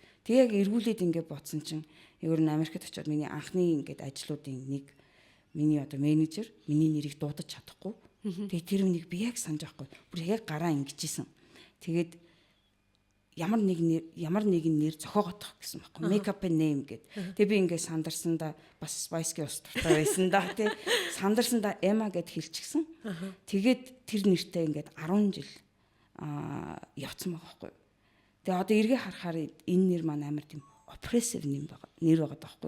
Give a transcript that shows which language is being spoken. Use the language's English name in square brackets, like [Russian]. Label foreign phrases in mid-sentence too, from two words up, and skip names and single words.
[Mongolian] Тэг яг эргүүлээд ингээд бодсон чинь ер нь Америкт очиод миний анхны ингээд ажлуудын нэг миний одоо менежер миний нэрийг дуудаж чадахгүй. Тэгээ тэр үнийг би яг санаж байхгүй. Бүр яг гараа ингэжсэн. Тэгээд ямар нэгэн нэр зохиогоодох гэсэн байхгүй. [English] Make up name [Mongolian] гэд. Тэгээ би ингээд сандарсандаа бас Spice-гийн ус дуртай байсан да тий. Сандарсандаа Emma гэд хэлчихсэн. Тэгээд тэр нэртэй ингээд 10 жил явцсан байгаа байхгүй. Тэгээ одоо эргээ харахаар энэ нэр маань амар тийм опрессив нэр байгаа даахгүй.